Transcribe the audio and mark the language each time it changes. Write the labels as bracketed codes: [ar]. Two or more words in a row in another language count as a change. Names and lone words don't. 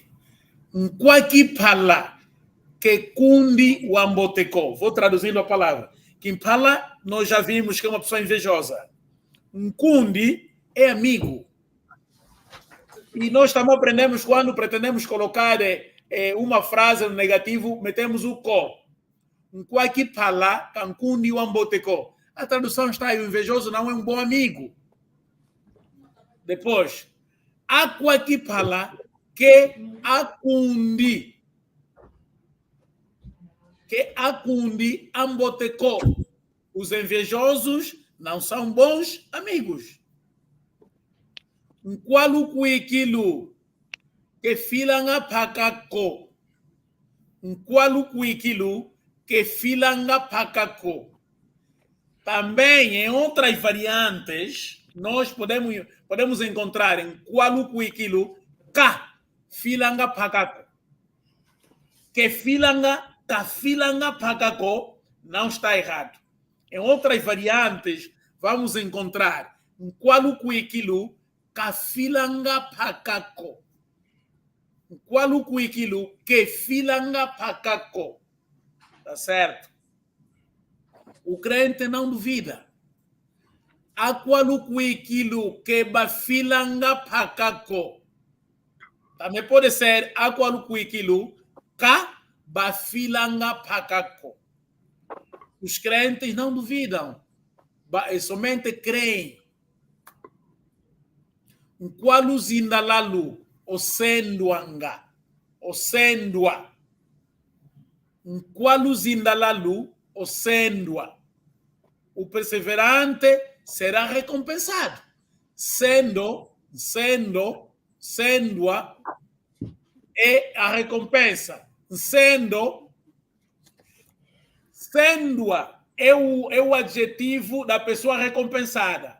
[kg] Nkwaki pala que kundi wamboteko. [pt] Vou traduzindo a palavra. Kimpala, nós já vimos que é uma pessoa invejosa. Nkundi é amigo. E nós também aprendemos quando pretendemos colocar uma frase no negativo, metemos o ko. [kg] Nkwaki pala cancundi wamboteko. [pt] A tradução está aí, o invejoso não é um bom amigo. Depois, [kg] akwaki pala que akundi. Que akundi amboteko. [pt] Os invejosos não são bons amigos. [kg] Nkwalukuikilu que filanga pakako. Nkwalukuikilu que filanga pakako. [pt] Também em outras variantes nós podemos encontrar em [kg] kwalukuikilu ka filanga pakako. que filanga, kafilanga pakako, [pt] não está errado. Em outras variantes, vamos encontrar um [kg] qualuquiquilu, kafilanga pakako. Um qualuquiquilu, que filanga pakako. [pt] Tá certo? O crente não duvida. [kg] Aqualuquiquilu, que bafilanga pakako. [pt] Também pode ser [kg] aqualuquiquilu, ka bafilanga pakako. [pt] Os crentes não duvidam, somente creem. [kg] Um qualuzindalalu, osenduanga, osendua. Um qualuzindalalu, osendua. [pt] O perseverante será recompensado. Sendua é a recompensa. Sendua é o adjetivo da pessoa recompensada.